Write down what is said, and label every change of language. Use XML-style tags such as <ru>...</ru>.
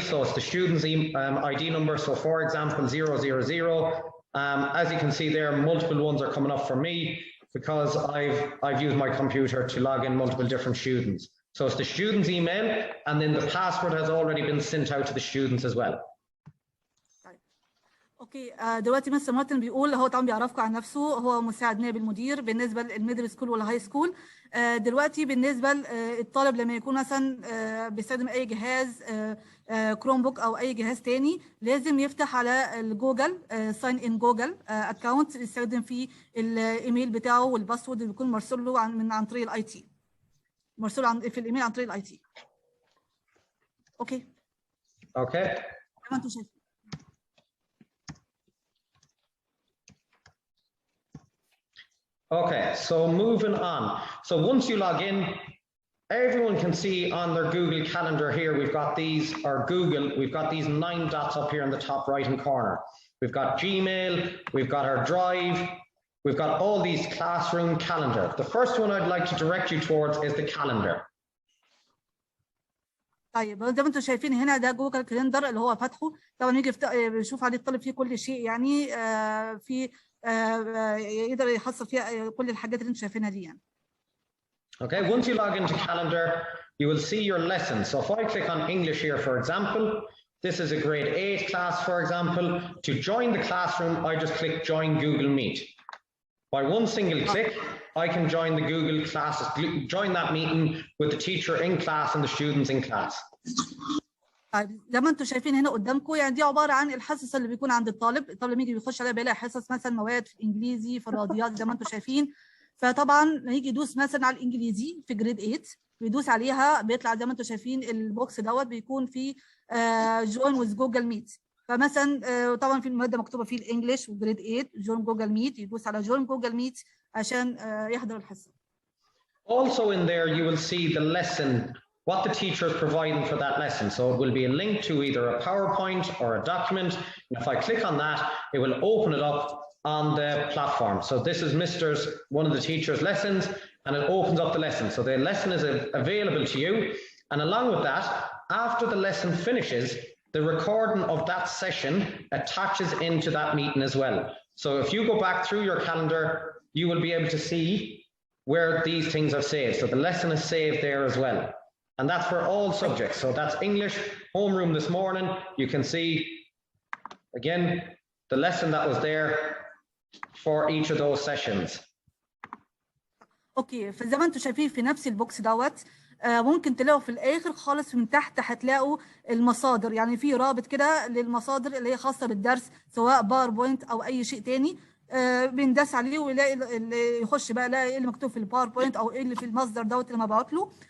<en>So it's the student's ID number. So for example, 000. As you can see there, multiple ones are coming up for me because I've used my computer to log in multiple different students. So it's the student's email, and then the password has already been sent out to the students as well.</en> <ar>اوكي دلوقتي مستر مارتن بيقول هو طبعا بيعرفكم عن نفسه، هو مساعد نائب المدير بالنسبه للميدل سكول والهاي سكول. دلوقتي بالنسبه للطالب لما يكون مثلا بيستخدم اي جهاز كروم بوك او اي جهاز تاني، لازم يفتح على الجوجل ساين ان جوجل اكونت يستخدم فيه الايميل بتاعه والباسورد اللي بيكون مرسول له عن طريق الاي تي، مرسول في الايميل عن طريق الاي تي. اوكي اوكي ما انتوا شايفين.</ar> <en>Okay, so moving on. So once you log in, everyone can see on their Google Calendar here, we've got these, or Google, we've got these 9 dots up here in the top right-hand corner. We've got Gmail, we've got our Drive, we've got all these classroom calendar. The first one I'd like to direct you towards is the calendar.</en> <ar>طيب زي ما انتم شايفين هنا ده جوجل كالندر اللي هو فاتحه، طبعا يجي بيشوف عليه الطالب فيه كل شيء، يعني في يقدر يحصل فيها كل الحاجات اللي انتم شايفينها دي يعني.</ar> <en>Okay, once you log into calendar, you will see your lessons. So if I click on English here, for example, this is a grade 8 class, for example. To join the classroom, I just click join Google Meet. By one single click, I can join the Google classes, join that meeting with the teacher in class and the students in class.</en> <ar>زي ما انتم شايفين هنا قدامكم، يعني دي عباره عن الحصص اللي بيكون عند الطالب يجي بيخش عليها بيلاقي حصص مثلا مواد في الانجليزي في الرياضيات زي ما انتم شايفين. فطبعا يجي يدوس مثلا على الانجليزي في جريد 8 بيدوس عليها بيطلع زي ما انتم شايفين البوكس دوت بيكون فيه جوين وذ جوجل ميت. فمثلا طبعا في الماده مكتوبه فيه الانجليش وجريد 8 جوين جوجل ميت، يدوس على جوين جوجل ميت عشان يحضر الحصه.</ar> <en>Also in there you will see the lesson, what the teacher is providing for that lesson. So it will be a link to either a PowerPoint or a document. And if I click on that, it will open it up on the platform. So this is one of the teacher's lessons, and it opens up the lesson. So the lesson is available to you. And along with that, after the lesson finishes, the recording of that session attaches into that meeting as well. So if you go back through your calendar, you will be able to see where these things are saved. So the lesson is saved there as well. And that's for all subjects. So that's English, homeroom this morning. You can see, again, the lesson that was there for each of those sessions.</en> <ar>اوكي فزي ما انتم شايفين في نفس البوكس دوت ممكن تلاقوا في الاخر خالص من تحت هتلاقوا المصادر، يعني في رابط كده للمصادر اللي هي خاصه بالدرس سواء باوربوينت او اي شيء تاني. بندس عليه ويلاقي اللي يخش بقى يلاقي ايه اللي مكتوب في الباوربوينت او ايه اللي في المصدر دوت اللي مبعوت له.</ar>